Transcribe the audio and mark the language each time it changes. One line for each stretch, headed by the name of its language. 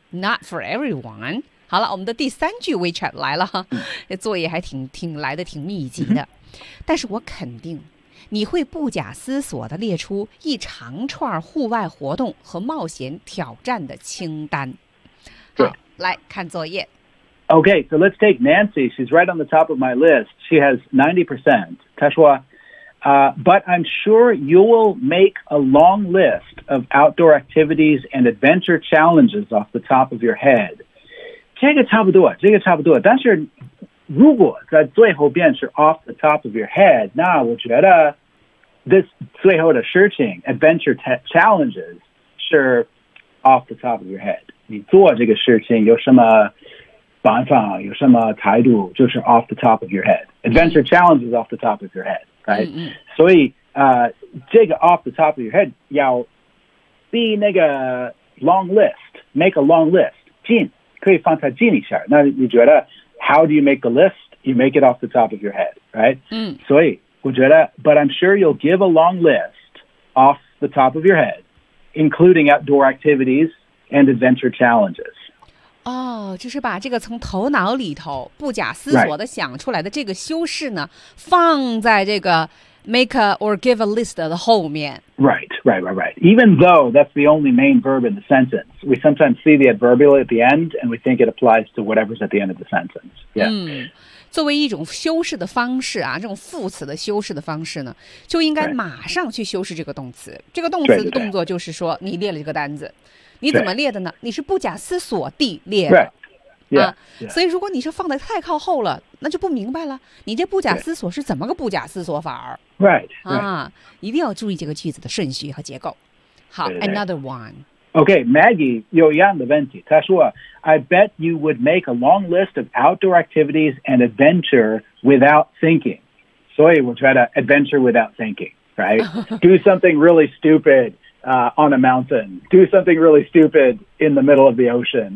English: Not for everyone.
Chinese: 好了，我们的第三句 WeChat 来了，这作业还挺来的挺密集的。但是我肯定，你会不假思索地列出一长串户外活动和冒险挑战的清单。好，来看作业。
English: Okay, so let's take Nancy. She's right on the top of my list. She has 90%.
Chinese: 她说
English: But I'm sure you will make a long list of outdoor activities and adventure challenges off the top of your head.
Chinese: 这个差不多，这个差不多。但是如果在最后边是
English: off the top of your head,
Chinese: 那我觉得 this 最后的事情
English: adventure challenges
Chinese: 是 off the top of your head. 你做这个事情有什么办法，有什么态度，就是
English: off the top of your head. Adventure challenges off the top of your head. Right? Mm-hmm.
Chinese: 所以、这个
English: off the top of your head 要 be 那个 long list make a long list
Chinese: 进可以放它进一下那你觉得
English: how do you make a list you make it off the top of your head right、 mm-hmm.
Chinese: 所以我觉得
English: but I'm sure you'll give a long list off the top of your head including outdoor activities and adventure challenges
Chinese: 哦、oh, 就是把这个从头脑里头不假思索的想出来的这个修饰呢、
English: right.
Chinese: 放在这个
English: make a or give a list
Chinese: 的后面。
English: Right, right, right, right. Even though that's the only main verb in the sentence, we sometimes see the adverbial at the end and we think it applies to whatever's at the end of the sentence. Yeah.、
Chinese: 嗯、作为一种修饰的方式啊这种副词的修饰的方式呢就应该马上去修饰这个动词。
English: Right.
Chinese: 这个动词的动作就是说你列了这个单子。你怎么列的呢？你是不假思索地列的，
English: right. yeah. 啊， yeah.
Chinese: 所以如果你是放得太靠后了，那就不明白了。你这不假思索是怎么个不假思索法儿
English: ？Right，啊， right.
Chinese: 一定要注意这个句子的顺序和结构。好
English: right, right. ，Another one。
Chinese: Okay, Maggie 有一样的问题。她说
English: ，I bet you would make a long list of outdoor activities and adventure without thinking.
Chinese: 所以我觉得
English: adventure without thinking, right? Do something really stupid. on a mountain, do something really stupid in the middle of the ocean.